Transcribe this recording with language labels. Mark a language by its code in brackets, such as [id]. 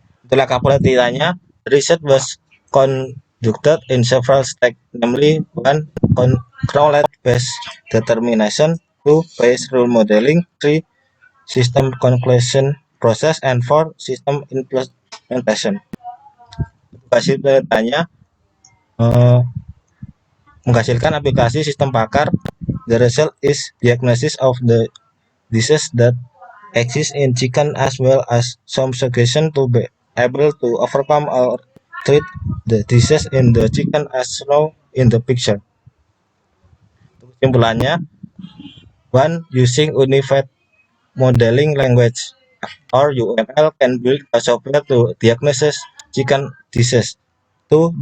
[id] Itulah penelitiannya. [en] Research was conducted in several steps, namely 1. Knowledge-based determination, 2. Bayes rule modeling, 3. System conclusion process, and 4. System implementation. [id] Hasil penelitiannya menghasilkan aplikasi sistem pakar. [en] The result is diagnosis of the disease that exist in chicken as well as some suggestion to be able to overcome or treat the disease in the chicken as shown in the picture. Kesimpulannya, 1. Using Unified Modeling Language or UML can build a software to diagnose chicken disease. 2.